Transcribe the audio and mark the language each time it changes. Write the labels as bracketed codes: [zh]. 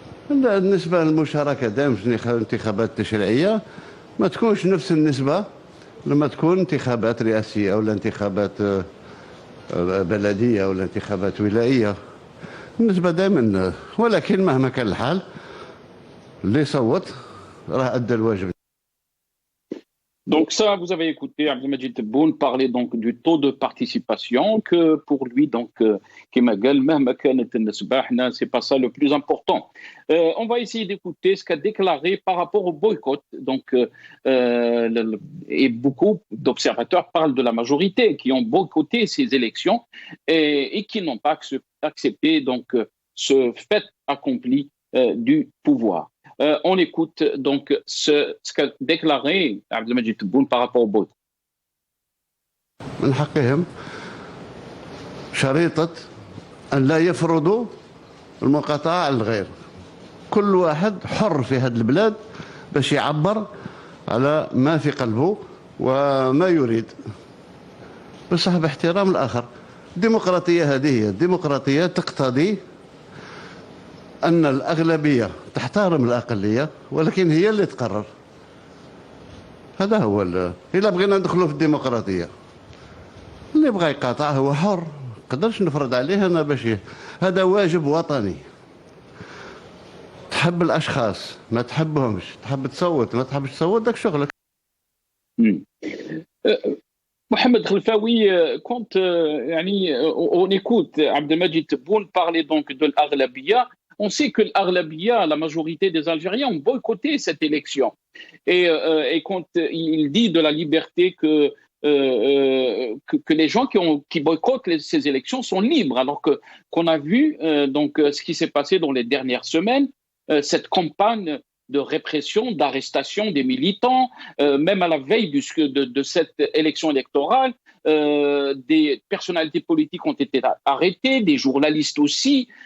[ar] النسبة للمشاركة دائما في الانتخابات التشريعية ما تكونش نفس النسبة لما تكون انتخابات رئاسية أو انتخابات بلدية أو انتخابات ولائية. النسبة دائما، ولكن مهما كان الحال اللي صوت راه أدى الواجب. [fr] Donc ça, vous avez écouté Abdelmadjid Tebboune parler donc du taux de participation, que pour lui, donc, c'est pas ça le plus important. On va essayer d'écouter ce qu'a déclaré par rapport au boycott. Donc, et beaucoup d'observateurs parlent de la majorité qui ont boycotté ces élections et qui n'ont pas accepté donc ce fait accompli du pouvoir. On écoute donc ce qu'a déclaré Abdelmadjid Tebboune par rapport au boycott. [ar] من حقهم شريطة أن لا يفرضوا المقاطعة على الغير. كل واحد حر في هذه البلاد باش يعبر على ما في قلبه وما يريد، بصح باحترام الآخر. الديمقراطية هذه هي الديمقراطية، تقتضي أن الأغلبية تحترم الأقلية ولكن هي اللي تقرر. هذا هو إلا بغينا ندخلوا في الديمقراطية، اللي بغى يقاطع هو حر، نقدرش نفرض عليه أنا باش هذا واجب وطني. تحب الأشخاص ما تحبهمش، تحب تصوت ما تحبش تصوت، داك شغلك. [fr] Mohamed Khelfaoui, quand on écoute Abdelmadjid Tebboune parler donc de l'Aghlabia, on sait que l'Aghlabia, la majorité des Algériens ont boycotté cette élection. Et quand il dit de la liberté que les gens qui boycottent ces élections sont libres, alors qu'on a vu donc ce qui s'est passé dans les dernières semaines, cette campagne de répression, d'arrestation des militants, même à la veille de cette élection électorale, des personnalités politiques ont été arrêtées, des journalistes aussi.